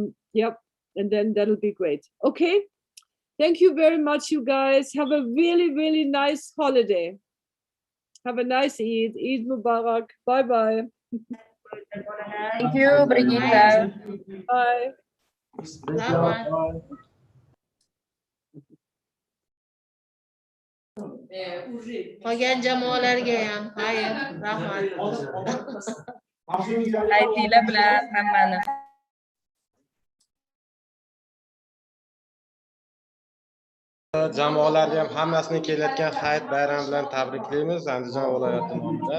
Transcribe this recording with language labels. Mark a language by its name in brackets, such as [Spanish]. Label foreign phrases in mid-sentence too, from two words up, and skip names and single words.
[English] And then that'll be great. Okay. Thank you very much, you guys. Have a really, really nice holiday. Have a nice Eid. [Arabic] عيد مبارك. [English] Bye-bye. Thank you, Brigitte. Bye. [Uzbek] Qolgan jamoalarga ham xayr, rahmat. Aytinglar bilan hammani. Jamoalarga ham hammasini kelayotgan hayit bayrami bilan tabriklaymiz Andijon viloyati nomidan.